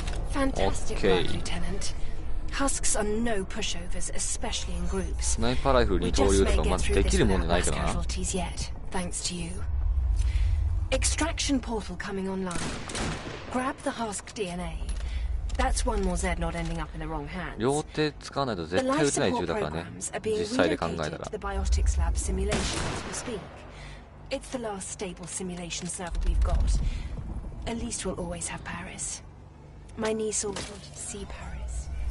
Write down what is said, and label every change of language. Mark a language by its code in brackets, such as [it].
[en] Fantastic work, Lieutenant. Husks are no pushovers, especially in groups. [ja] スナイパーライフル二刀流とかまずできるもんじゃないけどな。 [en] yet, thanks to you. Extraction portal coming online. Grab the husk DNA. That's one more Z not ending up in the wrong hands. [ja] 両手使わないと絶対撃てない銃だからね。実際で考えたら。 [en] The biotics lab simulation as we speak. It's the last stable simulation server we've got. At least we'll always have Paris. My niece always wanted to see Paris.